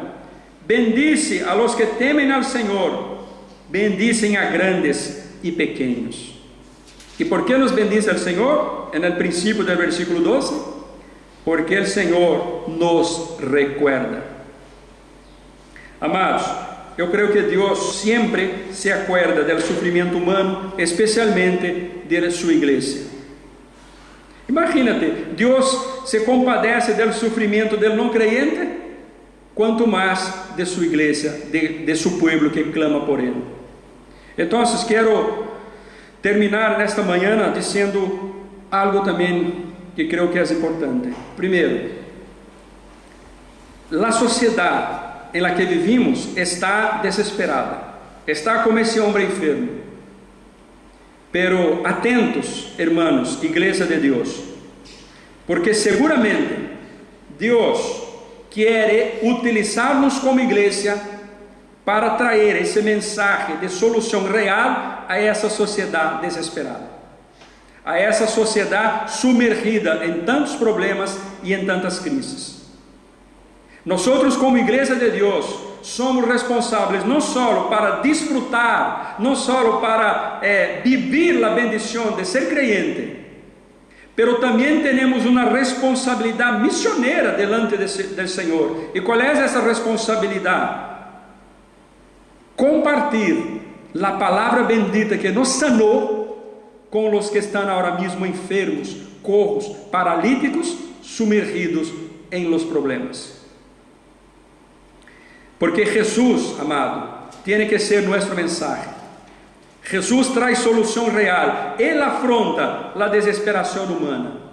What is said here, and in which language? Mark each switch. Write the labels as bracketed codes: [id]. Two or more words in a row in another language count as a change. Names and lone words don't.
[es] Bendice a los que temen al Señor. Bendicen a grandes y pequeños. ¿Y por qué nos bendice el Señor? En el principio del versículo 12. Porque el Señor nos recuerda. Amados, [pt] eu creio que Deus sempre se acuerda do sofrimento humano, especialmente de sua igreja. Imagínate, Deus se compadece do sofrimento do não creyente, quanto mais de sua igreja, de seu povo que clama por ele. Então, quero terminar nesta manhã dizendo algo também que creio que é importante. Primeiro, a sociedade em [es] la que vivimos [pt] está desesperada, está como esse homem enfermo. [es] Pero atentos, hermanos, [pt] igreja de Deus, porque seguramente Deus quer utilizar-nos como igreja para trazer esse mensagem de solução real a essa sociedade desesperada, a essa sociedade sumergida em tantos problemas e em tantas crises. Nós, como igreja de Deus, somos responsáveis não só para disfrutar, não só para vivir a bendição de ser creyente, pero também temos uma responsabilidade missioneira delante do Senhor. E qual é essa responsabilidade? Compartilhar a palavra bendita que nos sanou com os que estão agora mesmo enfermos, cojos, paralíticos, sumergidos em los problemas. [es] Porque Jesús, amado, tiene que ser nuestro mensaje. Jesús trae solución real. Él afronta la desesperación humana.